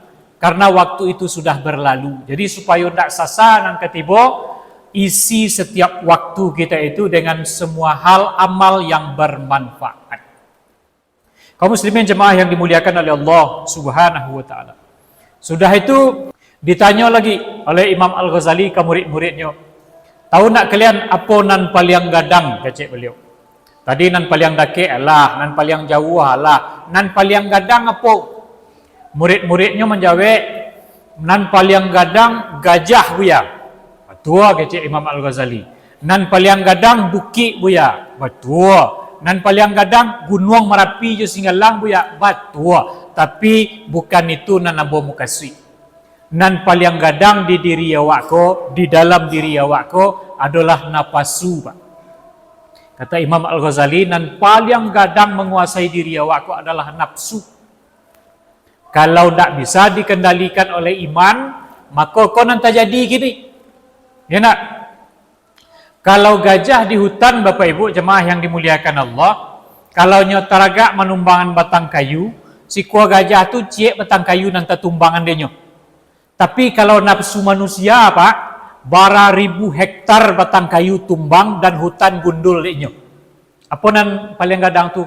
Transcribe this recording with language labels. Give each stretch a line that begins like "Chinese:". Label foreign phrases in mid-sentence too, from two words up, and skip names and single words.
Indonesian: Karena waktu itu sudah berlalu. Jadi supaya tak sasar dan ketiba, isi setiap waktu kita itu dengan semua hal amal yang bermanfaat. Kaum muslimin jemaah yang dimuliakan oleh Allah
Arabic: سبحانه وتعالى.
Indonesian: Sudah itu ditanya lagi oleh Imam Al-Ghazali ke murid-muridnya.
Minangkabau: Tahu nak kalian apa nan paling gadang, kecek beliau. Tadi nan paling dake Allah, nan paling jauh Allah, nan paling gadang apa? Murid-muridnya menjawab, nan paling gadang gajah buya. Betul kecek Imam Al-Ghazali. Nan paling gadang bukit buya. Betul. Nan paling gadang gunung Merapi je Singgalang buya. Betul. Tapi bukan itu nan ambo mukaswi. nan paling gadang di diri awak ko, di dalam diri awak ko adalah napasu, Pak. Kata Imam Al-Ghazali, nan paling gadang menguasai diri awak ko adalah nafsu.
Indonesian: Kalau tak bisa dikendalikan oleh iman, maka kau nanti jadi gini. Ya nak? Kalau gajah di hutan, Bapak Ibu jemaah yang dimuliakan Allah,
Minangkabau: kalau nyotaraga menumbangan batang kayu, si kuah gajah tu ciek batang kayu nanti tumbangan dia nyo. Tapi kalau nafsu manusia, Pak, bara ribu hektar batang kayu tumbang dan hutan gundul dia nyo. Apa nan paling gadang tu?